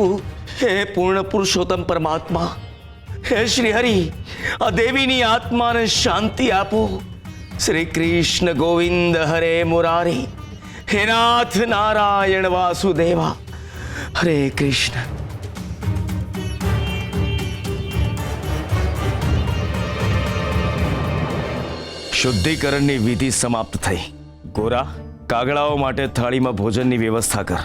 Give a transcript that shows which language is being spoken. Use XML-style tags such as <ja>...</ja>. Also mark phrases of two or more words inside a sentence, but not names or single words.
<gu>હે પૂર્ણ પુરુષોત્તમ પરમાત્મા, હે શ્રી હરિ, આ દેવીની આત્માને શાંતિ આપો.</gu> <sa>श्री कृष्ण गोविंद हरे मुरारी, हे नाथ नारायण वासुदेवा, हरे कृष्ण.</sa> <gu>શુદ્ધિકરણની વિધિ સમાપ્ત થઈ. ગોરા, કાગડાઓ માટે થાળીમાં ભોજનની વ્યવસ્થા કર.</gu>